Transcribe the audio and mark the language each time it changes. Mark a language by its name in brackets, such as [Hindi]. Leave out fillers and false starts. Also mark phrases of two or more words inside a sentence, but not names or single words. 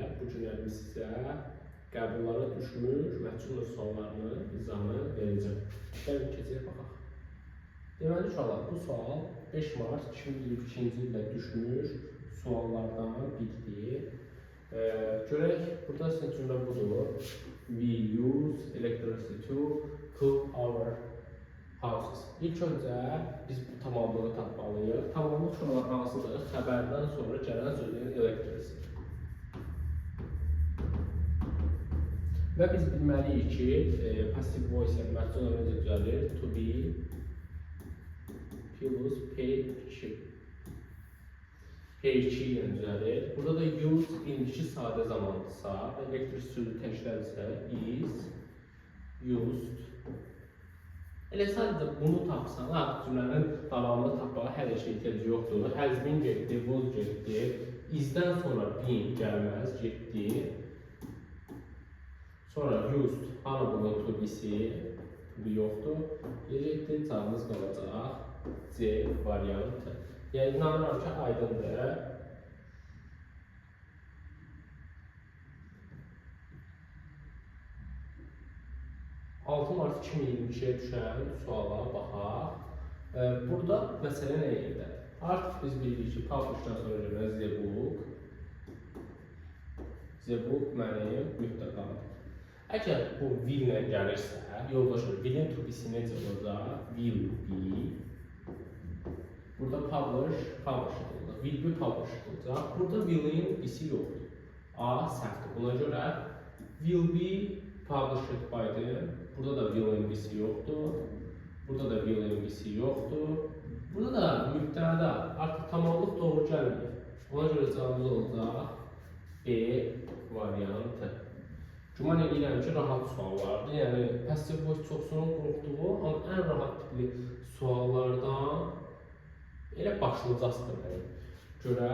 [Azerbaijani] Bu gün sizə qəbullara düşmüş məhsul suallarının izahını verəcəm. Gəlin keçək baxaq. Deməli uşaqlar, bu sual 5 mart 2022-ci ildə düşmüş suallardan biridir. Görək, burada sizin cümlə budur. [English] We use electricity to cook our houses. [Azerbaijani] İlk öncə biz bu tamamlığı tapmalıyıq. Tamamlıq şuralar hansıdır? Xəbərdən sonra gələn sözün electricity. Və biz bilməliyik ki, [English] passive voice [Azerbaijani] yəni məhsul necə düzəlir? [English] To be plus P2. [Azerbaijani] P2 ilə düzəlir. Burada da use indiki sadə zamandırsa, elektrik sözü təklərsə [English] is used. [Azerbaijani] Elə sadəcə bunu tapsan, cümlənin davamını tapmağa hər şey ehtiyac yoxdur. [English] Has been [Azerbaijani] getdi, was getdi. Izdən sonra been gəlməz, getdi. Sonra used, hanı bunun [English] to be-si, to be [Azerbaijani] yoxdur. Getdi, canımız qalacaq. C variantı. Yəni, inanıram ki, aydındır. Mart 2022-yə düşən suala baxaq. Burada məsələ nə yerdə? Artıq biz bilirik ki, publishdən sonra gələn [English] the book [Azerbaijani] mənim mütləqadır. Əgər bu will ilə gəlirsə, yoldaşlar, willin [English] to be-si [Azerbaijani] necə olacaq? [English] Will be. [Azerbaijani] Burada published olacaq. [English] Will be published [Azerbaijani] olacaq. Burada willin be-si yoxdur. A səhvdir. Buna görə [English] will be published by-dır. [Azerbaijani] Burada da willin be-si yoxdur. Burada da willin be-si yoxdur. Burada da mübtəda artıq tamamlıq doğru gəlmir. Ona görə cavabımız olacaq B variantı. Güman edirəm ki, rahat suallardır. Yəni, [English] passive voice [Azerbaijani] çoxsunun qorxduğu, amma ən rahat tipli suallardan elə başlayacaqsınız görə.